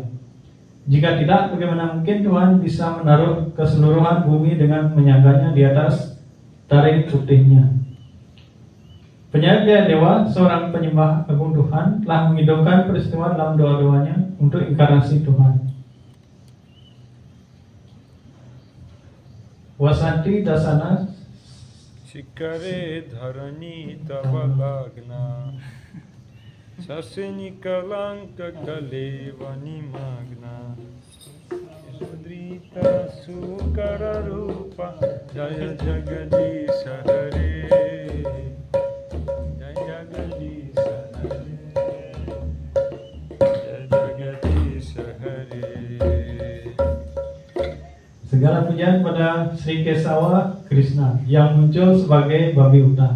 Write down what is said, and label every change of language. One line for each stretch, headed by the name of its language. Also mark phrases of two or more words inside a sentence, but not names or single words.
Indonesian: Jika tidak, bagaimana mungkin Tuhan bisa menaruh keseluruhan bumi dengan menyangganya di atas taring putihnya? Penyair Dewa, seorang penyembah agung Tuhan, telah mengidongkan peristiwa dalam doa-doanya untuk inkarnasi Tuhan.
Sanskrit: Wasanti dasana Shikare dharani tabalagna Saseni kalanka kalevani magna Sudrita sukara rupa Jaya Jagadisha Hare Jaya Jagadisha Hare Jaya Jagadisha Hare.
Indonesian: segala pujian pada Sri Kesawa Krishna yang muncul sebagai babi hutan.